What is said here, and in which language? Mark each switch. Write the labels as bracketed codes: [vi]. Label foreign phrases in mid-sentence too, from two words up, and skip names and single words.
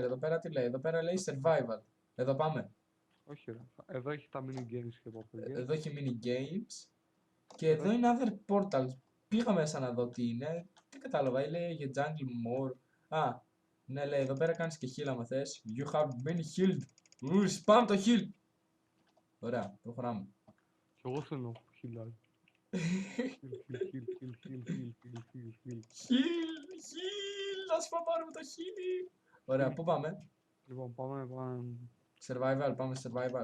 [el] Εδώ πέρα τι λέει, εδώ πέρα λέει survival. Εδώ πάμε. Όχι ρε. Εδώ έχει τα [en] mini games [el] και από Εδώ έχει [en] mini games. [el] Και Εδώ εδώ είναι [en] other portals. [el] Πήγα μέσα να δω τι είναι. Τι κατάλαβα, λέει για [en] jungle more. [el] Α, ναι, λέει εδώ πέρα κάνεις και heal άμα θες. [en] You have been healed. [el] Spam το heal. Ωραία, προχωράμε. κι εγώ θέλω χιλάκι. Heal. Heal, να σου πάρουμε το heal. Ωραία, πού πάμε. Λοιπόν, πάμε. Survival, πάμε survival.